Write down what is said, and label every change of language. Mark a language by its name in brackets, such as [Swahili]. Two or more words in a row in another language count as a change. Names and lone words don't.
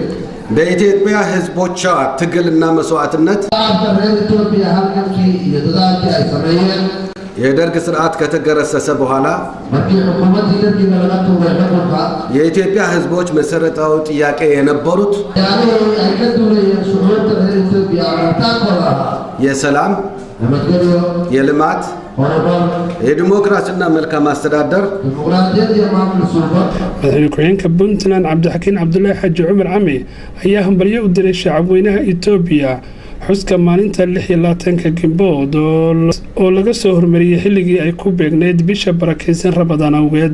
[Amharic] በኢትዮጵያ ህዝቦቿ ትግልና መስዋዕትነት የደርግ ስርዓት ከተገረሰሰ በኋላ የኢትዮጵያ ህዝቦች መሰረታዊ ጥያቄ የነበሩት የሰላም፣ የልማት፣ የዲሞክራሲና መልካም አስተዳደር [Somali] madaxweyne ku-xigeenka Puntland Cabdixakiin Cabdullaahi Xaaji Cumar Cumey ayaa hambalyo u diray shacabweynaha Itoobiya xuska maalinta 26 Gimbood oo laga soo hormariyay xilligii ay ku beegneyd bisha barakeysan Ramadaan awgeed.